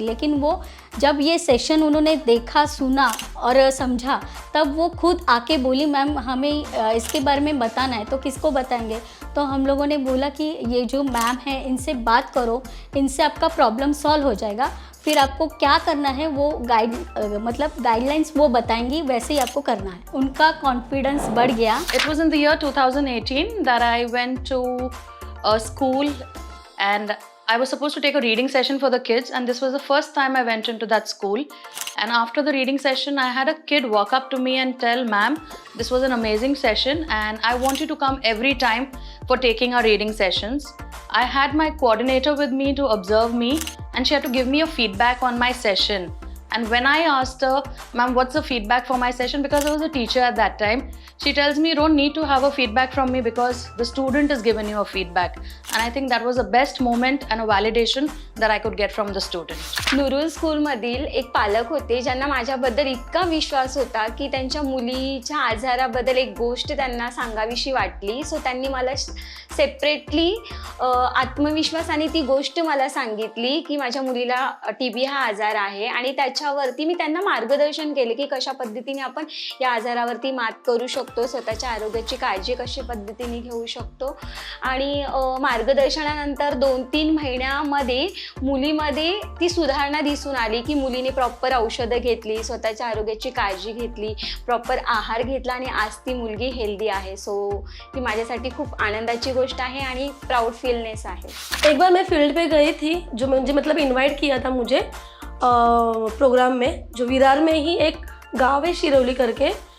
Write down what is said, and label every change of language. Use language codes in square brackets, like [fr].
[hi] लेकिन वो जब ये सेशन उन्होंने देखा, सुना और समझा तब वो खुद आके बोली मैम हमें इसके बारे में बताना है. तो किसको बताएंगे? तो हम लोगों ने बोला कि ये जो मैम है इनसे बात करो, इनसे आपका प्रॉब्लम सॉल्व हो जाएगा. फिर आपको क्या करना है वो गाइडलाइंस वो बताएंगी, वैसे ही आपको करना है. उनका कॉन्फिडेंस बढ़ गया. [en] It was in the year 2018 that I went to a school and I was supposed to take a reading session for the kids, and this was the first time I went into that school. And after the reading session, I had a kid walk up to me and tell, "Ma'am, this was an amazing session and I want you to come every time for taking our reading sessions. I had my coordinator with me to observe me, and she had to give me a feedback on my session. And when I asked her, ma'am, what's the feedback for my session? Because I was a teacher at that time, she tells me you don't need to have a feedback from me because the student has given you a feedback. And I think that was the best moment and a validation that I could get from the student. [mr] Nurul स्कूलमधील एक पालक होते ज्यांना माझ्याबद्दल इतका विश्वास होता की त्यांच्या मुलीच्या आजाराबद्दल एक गोष्ट त्यांना सांगावीशी वाटली. सो त्यांनी मला सेपरेटली आत्मविश्वास आणि ती गोष्ट मला सांगितली की माझ्या मुलीला TB हा आजार आहे आणि त्याच्यावरती मी त्यांना मार्गदर्शन केले की कशा पद्धतीने आपण या आजारावरती मात करू शकतो, स्वतःच्या आरोग्याची काळजी कशा पद्धतीने घेऊ शकतो. आणि मार्गदर्शनानंतर 2-3 महिन्यामध्ये मुलीमध्ये ती सुधारणा दिसून आली की मुलीने प्रॉपर औषधं घेतली, स्वतःच्या आरोग्याची काळजी घेतली, प्रॉपर आहार घेतला आणि आज ती मुलगी हेल्दी आहे. सो ही माझ्यासाठी खूप आनंदाची गोष्ट आहे आणि प्राऊड फीलनेस आहे. [hi] एक बार मैं फील्ड पे गई थी, जो मुझे मतलब इनवाइट किया था मुझे प्रोग्राम में, जो विरार में ही एक गांव है शिरौली करके.